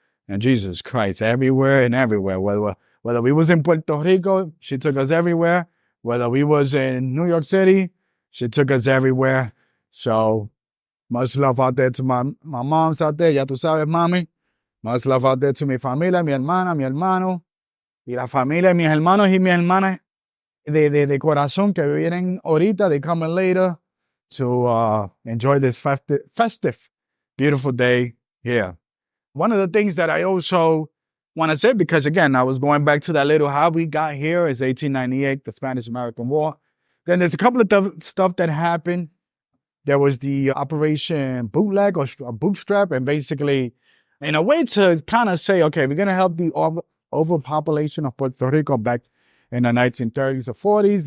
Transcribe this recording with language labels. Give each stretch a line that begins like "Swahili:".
English: And Jesus Christ, everywhere and everywhere. Whether we was in Puerto Rico, she took us everywhere. Whether we was in New York City, she took us everywhere. So much love out there to my moms out there.
Spanish: Ya tú sabes, mami.
English: Much love out there to
Spanish: mi familia, mi hermana, mi hermano. Y la familia, mis hermanos y mis hermanas de corazón que vienen ahorita.
English: They coming later to enjoy this festive, beautiful day here. One of the things that I also want to say, because again, I was going back to that little how we got here is 1898, the Spanish-American War. Then there's a couple of stuff that happened. There was the Operation Bootleg or Bootstrap, and basically, in a way to kind of say, okay, we're going to help the overpopulation of Puerto Rico back in the 1930s or 40s.